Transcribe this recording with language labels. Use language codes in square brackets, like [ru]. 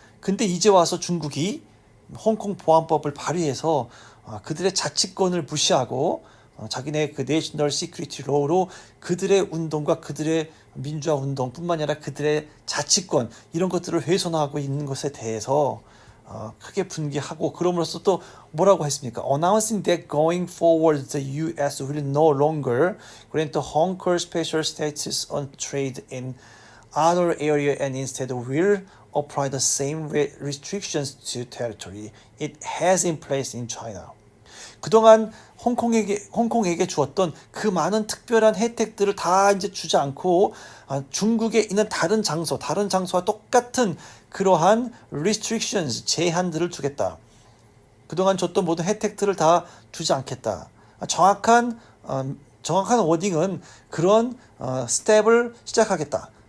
[ko] 근데 이제 와서 중국이 홍콩 보안법을 발의해서 그들의 자치권을 무시하고 자기네 그 내셔널 시큐리티 로우로 그들의 운동과 그들의 민주화 운동뿐만 아니라 그들의 자치권 이런 것들을 훼손하고 있는 것에 대해서 크게 분개하고 그럼으로써 또 뭐라고 했습니까? [en] Announcing that going forward the U.S. will no longer grant Hong Kong special status on trade in other area and instead will apply the same restrictions to territory it has in place in China. [ko] 그동안 홍콩에게 주었던 그 많은 특별한 혜택들을 다 이제 주지 않고 중국에 있는 다른 장소와 똑같은 그러한 restrictions, 제한들을 주겠다. 그동안 줬던 모든 혜택들을 다 주지 않겠다. 정확한 워딩은 그런 스텝을 시작하겠다.